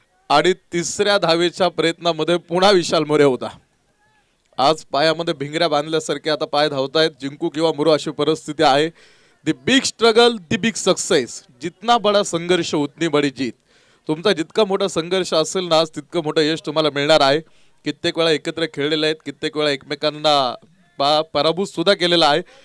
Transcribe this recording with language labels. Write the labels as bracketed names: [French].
[Marathi] आणि तिसऱ्या धावेच्या प्रयत्नामध्ये पुन्हा विशाल मोरे होता. आज पायामध्ये भिंगऱ्या बांधल्यासारखे आता पाय धावतायत. जिंकू किंवा मुरू अशी परिस्थिती आहे. [English] The big struggle the big success. [Hindi] जितना बडा संघर्ष उतनी बडी जीत. [Marathi] तुमचा जितका मोठा संघर्ष असेल ना आज तितकं मोठं यश तुम्हाला मिळणार आहे. कित्येक वेळा एकत्र खेळलेले आहेत, कित्येक वेळा एकमेकांना पराभूत सुद्धा केलेला आहे.